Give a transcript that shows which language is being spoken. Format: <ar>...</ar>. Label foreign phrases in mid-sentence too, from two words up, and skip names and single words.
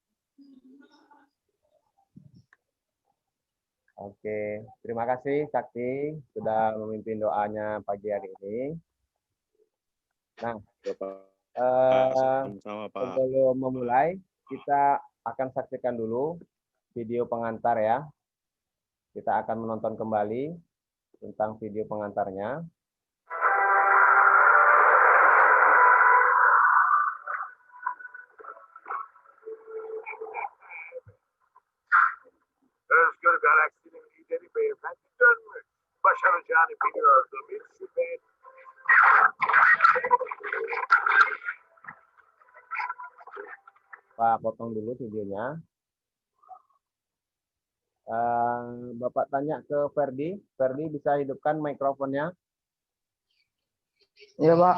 <id>Oke, terima kasih Sakti sudah memimpin doanya pagi hari ini. Nah, Sama Pak. sebelum memulai, kita akan saksikan dulu video pengantar ya. Kita akan menonton kembali tentang video pengantarnya.</id> <tr>Özgür Galaksinin lideri beyefendi dönmüş. Başaracağını biliyordu. Bir şüphe.</tr> <id>Pak, potong dulu videonya. Bapak tanya ke Ferdi. Ferdi bisa hidupkan mikrofonnya? Iya, Pak.</id>